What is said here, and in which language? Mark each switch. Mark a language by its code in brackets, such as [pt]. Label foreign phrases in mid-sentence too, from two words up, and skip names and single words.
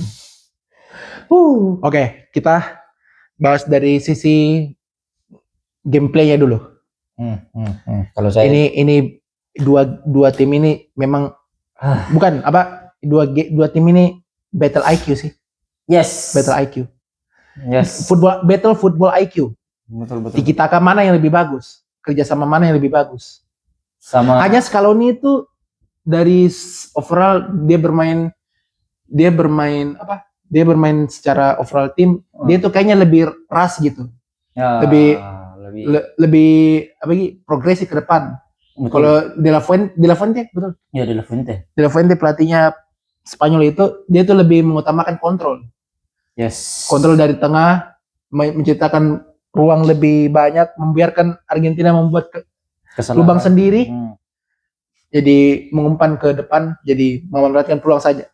[id] Oke, kita bahas dari sisi gameplaynya dulu. Kalau saya ini dua tim ini memang bukan apa, dua tim ini [en] battle IQ [id] sih. Yes. [en] Battle IQ. [id] Yes. [en] Football IQ. [id] Betul. Tiki-taka mana yang lebih bagus? Kerjasama mana yang lebih bagus? Hanya Scaloni itu dari overall dia bermain secara overall tim, dia tuh kayaknya lebih ras gitu. Ya, lebih progresif ke depan. Kalau De La Fuente betul. Ya, De La Fuente. De La Fuente pelatihnya Spanyol itu, dia tuh lebih mengutamakan kontrol. Yes. Kontrol dari tengah, menciptakan ruang lebih banyak, membiarkan Argentina membuat lubang sendiri. Jadi mengumpan ke depan, jadi memanfaatkan peluang saja.